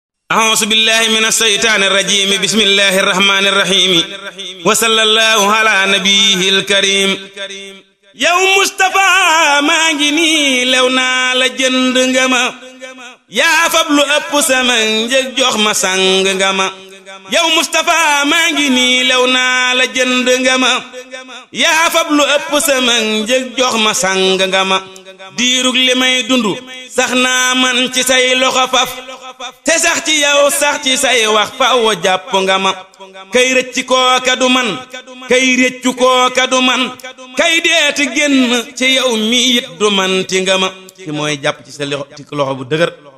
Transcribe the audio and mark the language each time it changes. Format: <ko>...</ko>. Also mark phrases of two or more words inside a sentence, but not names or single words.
<ar>أعوذ بالله من الشيطان الرجيم بسم الله الرحمن الرحيم وصلى الله على نبيه الكريم</ar> <wo>yow Moustapha maa ngi nii lew naa la jënd nga ma yaa fab lu ëpp sama njëg jox ma sang nga ma yow Moustapha maa ngi nii lew naa la jënd nga ma yaa fab lu ëpp sama njëg jox ma sang nga ma diirug li may dundu sax naa man ci say loxo faf te sax ci yow sax ci say wax faw jàpp nga ma kay rëcc kooka du man kay réccu kooka du man kay deeti génn ci yow mi it du man ti nga ma ki mooy jàpp ci sa loxo bu dëgër</wo>